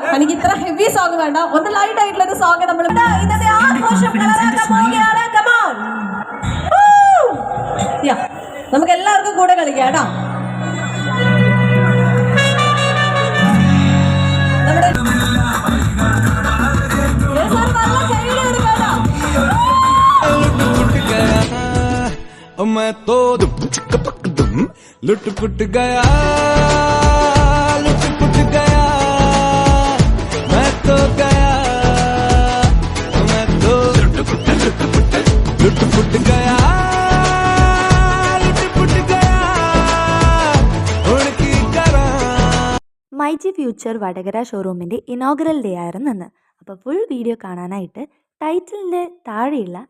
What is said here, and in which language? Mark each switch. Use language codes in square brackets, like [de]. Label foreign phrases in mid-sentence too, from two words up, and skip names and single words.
[ml] എനിക്ക് ഇത്ര [en] heavy song [ml] വേണ്ട, ഒന്ന് ലൈറ്റ് ആയിട്ടുള്ള ഒരു സോങ് നമ്മൾ ഇന്നത്തെ ആഘോഷം കളറാക്കാൻ പോവുകയാണ്. [en] Come on. [ml] നമുക്ക് എല്ലാവർക്കും കൂടെ കളിക്കാം കേട്ടോ. [hi] मैं तो लुट पुट गया मैं तो गया मैं तो लुट पुट गया [ml] മൈജി ഫ്യൂച്ചർ വടകര ഷോറൂമിൻ്റെ [en] inaugural day [ml] ആയിരുന്നു അന്ന്. അപ്പോൾ [en] full video [ml] കാണാനായിട്ട് ടൈറ്റിലിൻ്റെ താഴെയുള്ള